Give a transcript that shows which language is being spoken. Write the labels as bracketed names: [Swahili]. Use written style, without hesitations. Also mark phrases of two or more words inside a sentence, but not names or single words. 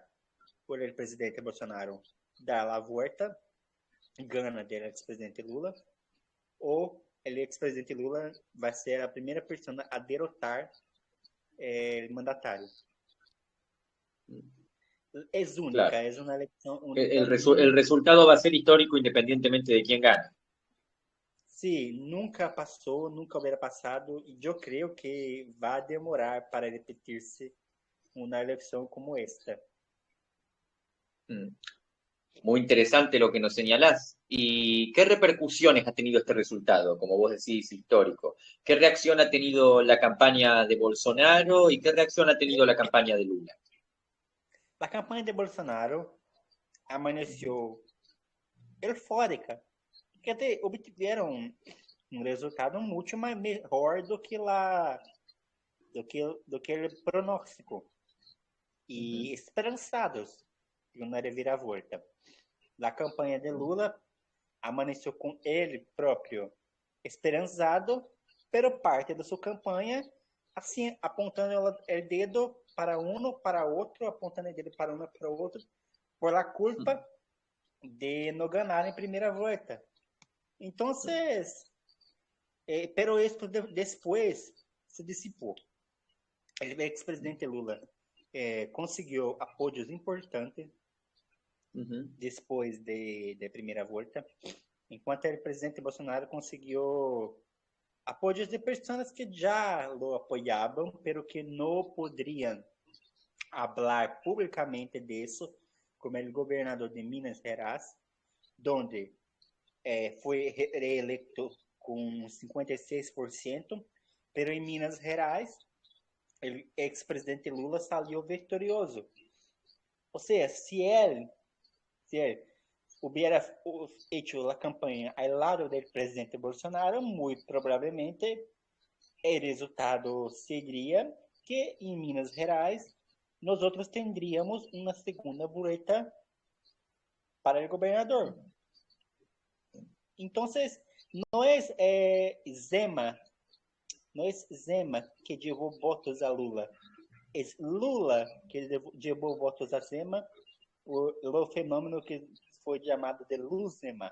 [Portuguese] Por o presidente Bolsonaro dar a volta, gana do ex-presidente Lula, ou o ex-presidente Lula vai ser a primeira pessoa a derrotar o mandatário. É única, claro. É uma eleição única. [Spanish] El resultado va a ser histórico independientemente de quién gane. [Portuguese] Sim, nunca passou, nunca hubiera passado, e eu creio que vai demorar para repetir-se uma eleição como esta. [Spanish] Muy interesante lo que nos señalás. ¿Y qué repercusiones ha tenido este resultado, como vos decís, histórico? ¿Qué reacción ha tenido la campaña de Bolsonaro y qué reacción ha tenido la campaña de Lula? La campaña de Bolsonaro amaneció eufórica, porque [Portuguese] obtiveram um resultado muito melhor do que o pronóstico e esperançados de uma reviravolta. A campanha de Lula amanheceu com ele próprio esperançado, pero parte da sua campanha assim apontando o dedo para um, para outro, apontando o dedo para um, para outro, [Spanish] por la culpa [Portuguese] de não ganhar em primeira volta. Então, [Spanish] pero esto [Portuguese] depois se dissipou. O ex-presidente Lula conseguiu apoios importantes depois de primeira volta, enquanto o presidente Bolsonaro conseguiu apoios de pessoas que já o apoiavam, pero que não poderiam falar publicamente disso, como o governador de Minas Gerais, onde foi reeleito com 56%, pero em Minas Gerais, o ex-presidente Lula saiu vitorioso. Ou seja, se ele [Spanish] hubiera hecho [Portuguese] a campanha ao lado do presidente Bolsonaro, muito provavelmente o resultado seria que em Minas Gerais nós outros teríamos uma segunda volta para o governador. Então, não é Zema que levou votos a Lula, é Lula que levou votos a Zema, o fenômeno que foi chamado de Luzema.